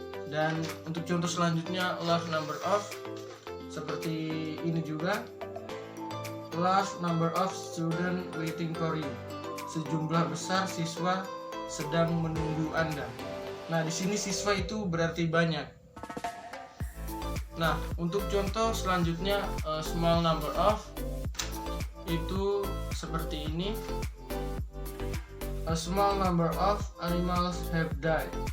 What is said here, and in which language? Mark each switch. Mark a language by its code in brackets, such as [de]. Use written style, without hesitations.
[id] Dan untuk contoh selanjutnya, [en] large number of [id] seperti ini juga. [en] Large number of student waiting for you. [id] Sejumlah besar siswa sedang menunggu Anda. Nah, di sini siswa itu berarti banyak. Nah, untuk contoh selanjutnya, [en] small number of [id] itu seperti ini. [en] A small number of animals have died.